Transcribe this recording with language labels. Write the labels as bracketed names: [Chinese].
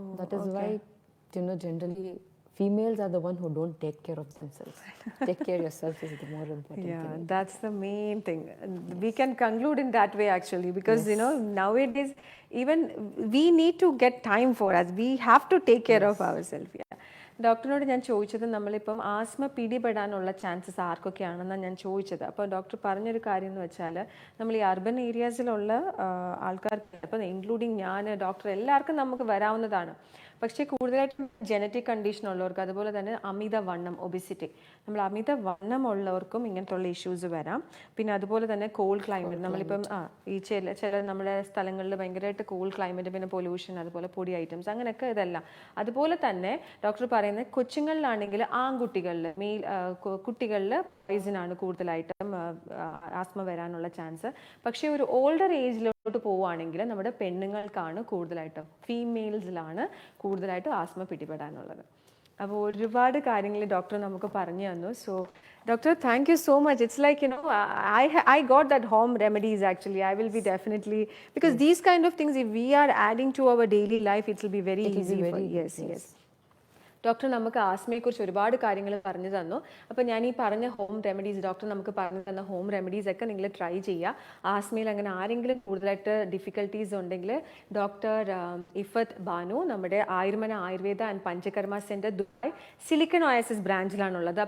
[English] that is why, generally females are the one who don't take care of themselves. Take care of yourself is the more important thing. That's the main thing. We can conclude in that way actually because nowadays even we need to get time for us. We have to take care of ourselves. [Malayalam] ഡോക്ടറിനോട് ഞാൻ ചോദിച്ചത് നമ്മളിപ്പം asthma പിടിപെടാനുള്ള chances ആർക്കൊക്കെയാണെന്നാണ് ഞാൻ ചോദിച്ചത്. അപ്പോൾ doctor പറഞ്ഞൊരു കാര്യം എന്ന് വെച്ചാൽ നമ്മൾ ഈ അർബൻ ഏരിയാസിലുള്ള ആൾക്കാർക്ക് ഇപ്പം ഇൻക്ലൂഡിങ് ഞാൻ ഡോക്ടർ എല്ലാവർക്കും നമുക്ക് വരാവുന്നതാണ്. പക്ഷേ കൂടുതലായിട്ടും ജനറ്റിക് കണ്ടീഷൻ ഉള്ളവർക്ക് അതുപോലെ തന്നെ അമിതവണ്ണം ഒബിസിറ്റി നമ്മൾ അമിതവണ്ണമുള്ളവർക്കും ഇങ്ങനത്തുള്ള ഇഷ്യൂസ് വരാം. പിന്നെ അതുപോലെ തന്നെ കോൾഡ് ക്ലൈമറ്റ് നമ്മളിപ്പം ഈ ചില നമ്മുടെ സ്ഥലങ്ങളിൽ ഭയങ്കരമായിട്ട് കോൾഡ് ക്ലൈമറ്റ് പിന്നെ പൊല്യൂഷൻ അതുപോലെ പൊടി ഐറ്റംസ് അങ്ങനെയൊക്കെ ഇതെല്ലാം. അതുപോലെ തന്നെ ഡോക്ടർ പറയുന്നത് കൊച്ചുങ്ങളിലാണെങ്കിൽ ആൺകുട്ടികളിൽ കുട്ടികളിൽ പോയിസനാണ് കൂടുതലായിട്ടും ആസ്മ വരാനുള്ള ചാൻസ്. പക്ഷേ ഒരു ഓൾഡർ ഏജിലോട്ട് പോവുകയാണെങ്കിൽ നമ്മുടെ പെണ്ണുങ്ങൾക്കാണ് കൂടുതലായിട്ടും ഫീമെയിൽസിലാണ് കൂടുതലായിട്ടും ആസ്മ പിടിപെടാനുള്ളത്. അപ്പോൾ ഒരുപാട് കാര്യങ്ങൾ ഡോക്ടർ നമുക്ക് പറഞ്ഞു തന്നു. [English] So doctor thank you so much. It's like I got that home remedies actually. I will be definitely because these kind of things if we are adding to our daily life it will be very easy for yes. [Malayalam] Doctor നമുക്ക് ആസ്മയെക്കുറിച്ച് ഒരുപാട് കാര്യങ്ങൾ പറഞ്ഞു തന്നു. അപ്പോൾ ഞാൻ ഈ പറഞ്ഞ home remedies doctor നമുക്ക് പറഞ്ഞു തന്ന ഹോം റെമഡീസ് ഒക്കെ നിങ്ങൾ ട്രൈ ചെയ്യുക. ആസ്മയിൽ അങ്ങനെ ആരെങ്കിലും കൂടുതലായിട്ട് ഡിഫിക്കൽട്ടീസ് ഉണ്ടെങ്കിൽ ഡോക്ടർ ഇഫത്ത് ബാനു നമ്മുടെ Ayurmana Ayurveda and panchakarma centre Dubai silicon oasis ബ്രാഞ്ചിലാണുള്ളത്.